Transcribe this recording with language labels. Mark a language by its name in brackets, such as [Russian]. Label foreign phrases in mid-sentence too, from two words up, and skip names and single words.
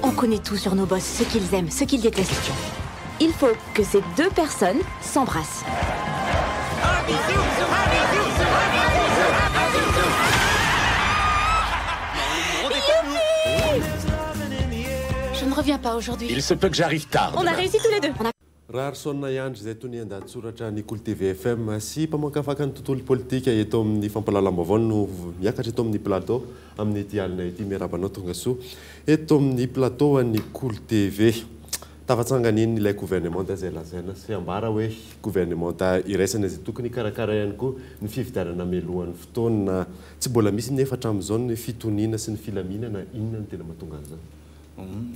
[French] On connaît tout sur nos boss, ce qu'ils aiment, ce qu'ils détestent. Il faut que ces deux personnes s'embrassent. Je ne reviens pas aujourd'hui. Il se peut que j'arrive tard. On a réussi tous les deux. [Malagasy] raha rysona iandry izay tony andahatsoratra ny Cool TV FM sy mpamakafaka ny tontolo politika eto amin'ny fampalalam-baovao no miakatra eto amin'ny plateau amin'ny ity alina ity miarabanao tonga soa eto amin'ny plateau ny Cool TV tafatsangany iny ilay gouvernement zay lazaina sy ambara hoe gouvernement iraisana izay tokony karakara ihany koa ny fividianana melohan'ny fotoana tsy mbola misy ny efatra amin'izao ny fitoniana sy ny filaminana inona ny tena mahatonga an'izany